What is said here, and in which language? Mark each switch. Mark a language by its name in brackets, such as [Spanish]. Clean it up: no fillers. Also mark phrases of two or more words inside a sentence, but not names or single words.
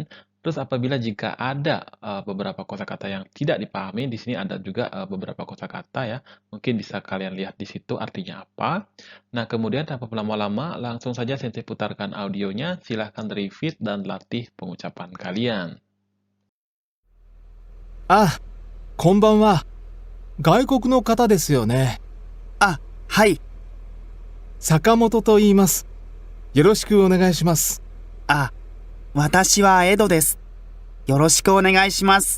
[Indonesian] Terus apabila jika ada beberapa kosakata yang tidak dipahami, di sini ada juga beberapa kosakata ya. Mungkin bisa kalian lihat di situ artinya apa. Nah, kemudian tanpa berlama-lama, langsung saja Sensei putarkan audionya. Silahkan repeat dan latih pengucapan kalian. [Japanese] あ、こんばんは。外国の方ですよね。あ、はい。坂本と言います。よろしくお願いします。あ、私はエドです。よろしくお願いします。